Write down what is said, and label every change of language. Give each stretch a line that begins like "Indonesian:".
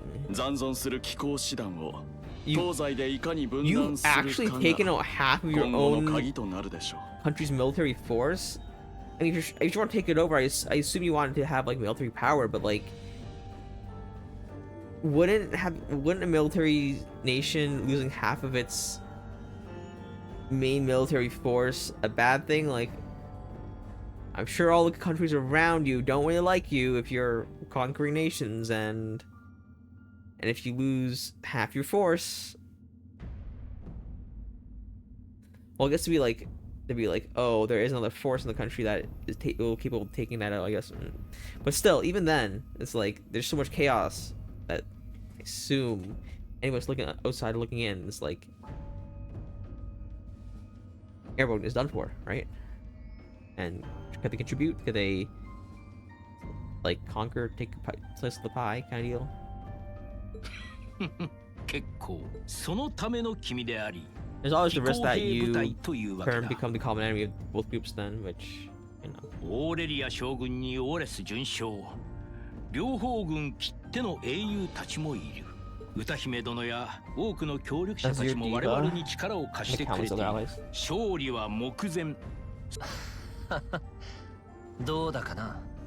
Japanese: 残存する機構手段を東西でいかに分断するかが今後の鍵となるでしょう。
English: Country's military force. I mean, if you want to take it over, I assume you wanted to have like military power, but like, wouldn't a military nation losing half of its main military force a bad thing? Like, I'm sure all the countries around you don't really like you if you're conquering nations, and if you lose half your force, well, I guess to be like, oh, there is another force in the country that is capable of taking that out, I guess. But still, even then, it's like there's so much chaos that I assume anyone's looking outside looking in, it's like Airborne is done for, right? And could they contribute? Could they like conquer, take a place of the pie kind of deal?
Japanese: 結構そのための君であり。
English: There's always the risk that you become the common enemy of both groups then, which, you know.
Japanese: オーレリア将軍にオーレス准将、両方軍きっての英雄たちもいる。歌姫殿や多くの協力者たちも我々に力を貸してくれている。勝利は目前。どうだかな。